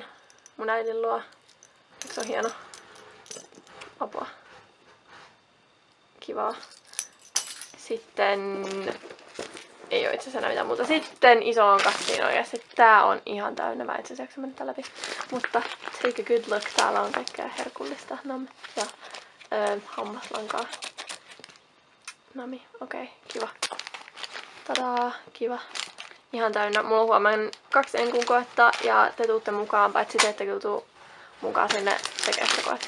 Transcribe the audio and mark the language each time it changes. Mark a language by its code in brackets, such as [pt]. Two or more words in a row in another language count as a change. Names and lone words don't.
[fi] Mun äidin luo. Eikö se on hieno? Apua. Kivaa. Sitten ei oo itse asiassa enää mitään muuta. Sitten isoon kassiin oikeesti. Tää on ihan täynnä. Mä itse asiassa mennä läpi. Mutta [en] take a good look. [fi] Täällä on kaikkea herkullista. Ja hammaslankaa. Nami, okei, kiva. Tadaa, kiva. Ihan täynnä. Mulla on huomenna 2 enkukoetta ja te tuutte mukaan, paitsi te ette kyllä tuu mukaan sinne tekemään sitä koetta.